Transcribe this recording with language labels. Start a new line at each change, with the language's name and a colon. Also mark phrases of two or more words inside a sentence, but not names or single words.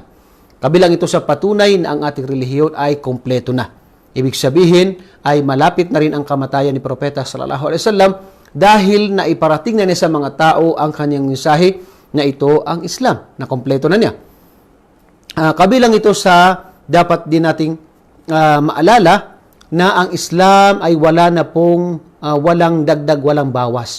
Filipino: Kabilang ito sa patunay na ang ating relihiyon ay kompleto na. Ibig sabihin ay malapit na rin ang kamatayan ni Propeta
Arabic: صلى الله عليه وسلم
Filipino: dahil na iparating na niya sa mga tao ang kanyang mensahe na ito ang Islam, na kompleto na niya. Kabilang ito sa dapat din nating maalala na ang Islam ay wala na pong walang dagdag, walang bawas.